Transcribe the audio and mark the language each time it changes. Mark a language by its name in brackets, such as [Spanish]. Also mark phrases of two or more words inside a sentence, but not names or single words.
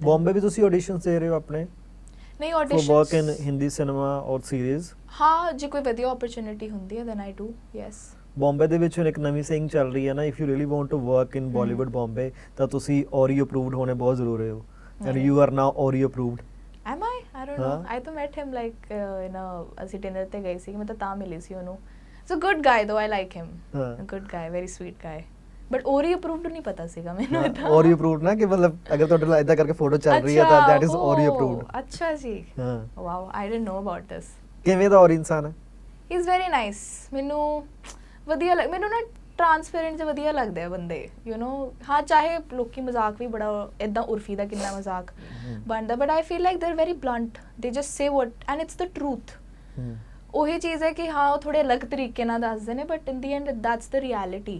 [Punjabi] ਬੰਬੇ ਵੀ ਤੁਸੀਂ ਆਡੀਸ਼ਨਸ ਦੇ ਰਹੇ ਹੋ ਆਪਣੇ? ਨਹੀਂ ਆਡੀਸ਼ਨਸ [English] for work in Hindi cinema aur series? [Punjabi] ਹਾਂ ਜੇ ਕੋਈ ਵਧੀਆ ਓਪਰਚੁਨਿਟੀ ਹੁੰਦੀ ਹੈ [English] then I do yes. [Punjabi] ਬੰਬੇ ਦੇ ਵਿੱਚ ਹੁਣ ਇੱਕ ਨਵੀਂ ਸੇਇੰਗ ਚੱਲ ਰਹੀ ਹੈ ਨਾ [English] if you really want to work in Bollywood Bombay [Punjabi] ਤਾਂ ਤੁਸੀਂ [English] Orry approved [Punjabi] ਹੋਣੇ ਬਹੁਤ ਜ਼ਰੂਰੀ ਹੋ [English] and you are now Orry approved. Am I? I don't know. I to met him like [Punjabi] ਅਸੀਂ dinner ਤੇ ਗਏ ਸੀ ਮੈਂ ਤਾਂ ਮਿਲੀ ਸੀ ਉਹਨੂੰ। [English] It's a good guy though, I like him. A good guy, very sweet guy. But Ori approved [Punjabi] ਨਹੀਂ ਪਤਾ ਸੀਗਾ ਮੈਨੂੰ ਇਦਾਂ। [English] Ori approved [Punjabi] ਨਾ ਕਿ ਮਤਲਬ ਅਗਰ ਤੁਹਾਡੇ ਨਾਲ ਇਦਾਂ ਕਰਕੇ ਫੋਟੋ ਚੱਲ ਰਹੀ ਹੈ ਤਾਂ [English] that is Ori approved. [Punjabi] ਅੱਛਾ ਜੀ। ਹਾਂ। [English] Wow, I didn't know about this. [Punjabi] ਕਿਵੇਂ ਦਾ ਔਰ ਇਨਸਾਨ ਹੈ? [English] He is very nice. [Punjabi] ਮੈਨੂੰ ਵਧੀਆ ਮੈਨੂੰ ਨਾ ਟ੍ਰਾਂਸਪੇਰੈਂਟ ਜਿਹਾ ਵਧੀਆ ਲੱਗਦੇ ਆ ਬੰਦੇ [English] you know. [Punjabi] ਹਾਂ ਚਾਹੇ ਲੋਕੀ ਮਜ਼ਾਕ ਵੀ ਬੜਾ ਇੱਦਾਂ ਉਰਫੀ ਦਾ ਕਿੰਨਾ ਮਜ਼ਾਕ ਬਣਦਾ [English] but I feel like they are very blunt they just say what and it's the truth. [Punjabi] ਉਹੀ ਚੀਜ਼ ਹੈ ਕਿ ਹਾਂ ਉਹ ਥੋੜ੍ਹੇ ਅਲੱਗ ਤਰੀਕੇ ਨਾਲ ਦੱਸਦੇ ਨੇ [English] but in the end that's the reality.